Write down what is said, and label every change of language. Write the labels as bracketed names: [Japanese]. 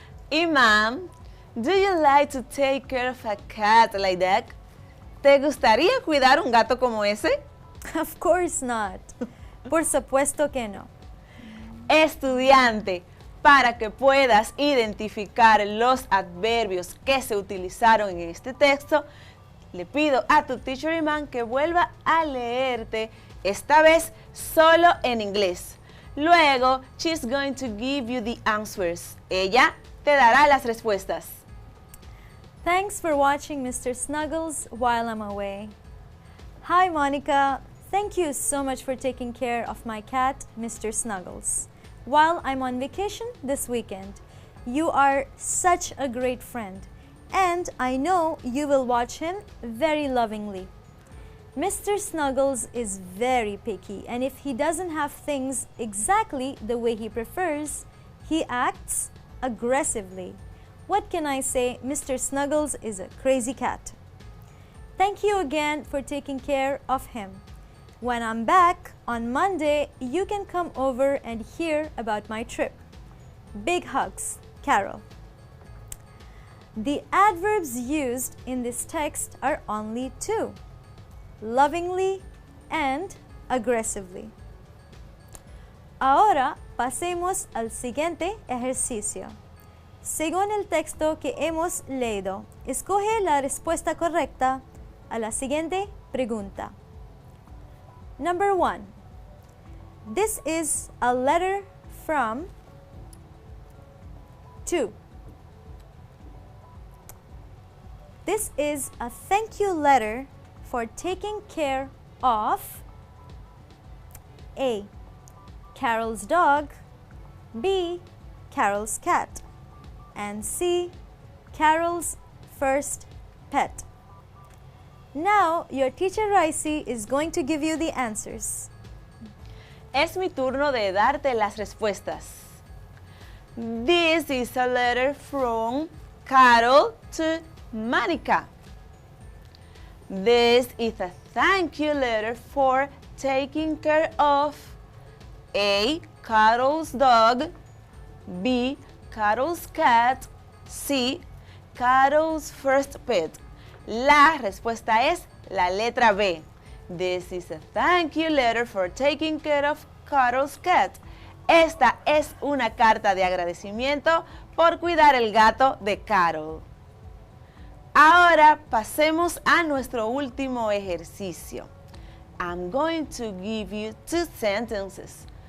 [English] Imam, do you like to take care of a cat like that? [Spanish] ¿Te gustaría cuidar un gato como ese? [English] Of course not. [Spanish] Por supuesto que no. Estudiante, para que puedas identificar los adverbios que se utilizaron en este texto, le pido a tu teacher Imán que vuelva a leerte, esta vez solo en inglés. Luego, [English] she's going to give you the answers. [Spanish] Ella te dará las respuestas. [English] Thanks for watching Mr. Snuggles while I'm away. Hi, Monica. Thank you so much for taking care of my cat, Mr. Snuggles, while I'm on vacation this weekend. You are such a great friend, and I know you will watch him very lovingly. Mr. Snuggles is very picky, and if he doesn't have things exactly the way he prefers, he acts aggressively. What can I say? Mr. Snuggles is a crazy cat. Thank you again for taking care of him. When I'm back on Monday, you can come over and hear about my trip. Big hugs, Carol. The adverbs used in this text are only two: lovingly and aggressively. [Spanish] Ahora pasemos al siguiente ejercicio. Según el texto que hemos leído, escoge la respuesta correcta a la siguiente pregunta. [English] Number 1. This is a letter from 2. This is a thank you letter for taking care of A. Carol's dog, B. Carol's cat, and C. Carol's first pet. Now, your teacher Raisi is going to give you the answers. [Spanish] Es mi turno de darte las respuestas. [English] This is a letter from Carol to Monica. This is a thank you letter for taking care of A. Carol's dog, B. Carol's cat, C. Carol's first pet. [Spanish] La respuesta es la letra B. [English] This is a thank you letter for taking care of Carol's cat. [Spanish] Esta es una carta de agradecimiento por cuidar el gato de Carol. Ahora pasemos a nuestro último ejercicio. [English] I'm going to give you 2 sentences.